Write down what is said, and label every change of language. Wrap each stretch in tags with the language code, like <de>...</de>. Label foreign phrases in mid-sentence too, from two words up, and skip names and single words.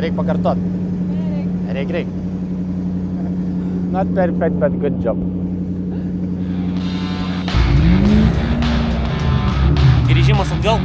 <lt>pakartot. Reik.</lt> <en>Not perfect, but good job.</en> <lt>Grįžimas atgal.</lt>